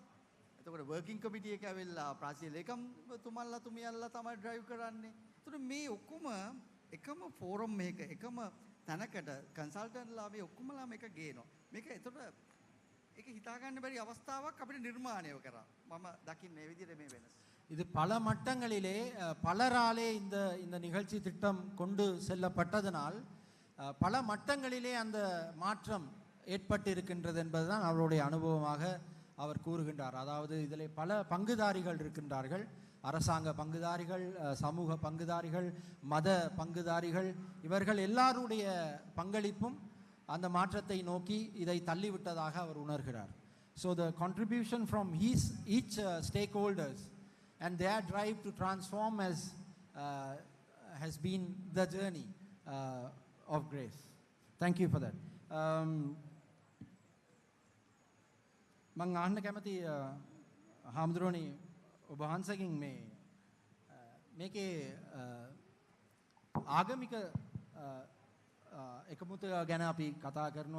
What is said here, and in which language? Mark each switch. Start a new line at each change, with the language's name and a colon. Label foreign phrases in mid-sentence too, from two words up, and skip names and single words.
Sinhala: එතකොට
English: working committee
Sinhala: එක ඇවිල්ලා ප්‍රාදේශීය ලේකම්තුමන්ලා තුමියල්ලා තමයි ඩ්‍රයිව් කරන්නේ. එතකොට මේ ඔක්කොම එකම ෆෝරම් එකක එකම තැනකට කන්සල්ටන්ට්ලා මේ ඔක්කොමලා මේක ගේනවා. මේක එතකොට ඒක හිතා ගන්න බැරි අවස්ථාවක් අපිට නිර්මාණය කරා. මම දකින්නේ මේ විදිහට මේ වෙනස.
Tamil: இது பல மட்டங்களிலே பலராலே இந்த நிகழ்ச்சி திட்டம் கொண்டு செல்லப்பட்டதனால் பல மட்டங்களிலே அந்த மாற்றம் ஏற்பட்டு இருக்கின்றது என்பதுதான் அவருடைய அனுபவமாக அவர் கூறுகின்றார். அதாவது இதில் பல பங்குதாரிகள் இருக்கின்றார்கள். அரசாங்க பங்குதாரிகள், சமூக பங்குதாரிகள், மத பங்குதாரிகள், இவர்கள் எல்லாருடைய பங்களிப்பும் அந்த மாற்றத்தை நோக்கி இதை தள்ளிவிட்டதாக அவர் உணர்கிறார்.
English: So the contribution from each stakeholders and their drive to transform has been the journey of grace. Thank you for that.
Sinhala: මං අහන්න කැමති හාමුදුරුවනි ඔබ වහන්සේගෙන් මේකේ ආගමික එකමුතුව ගැන අපි කතා කරනවා.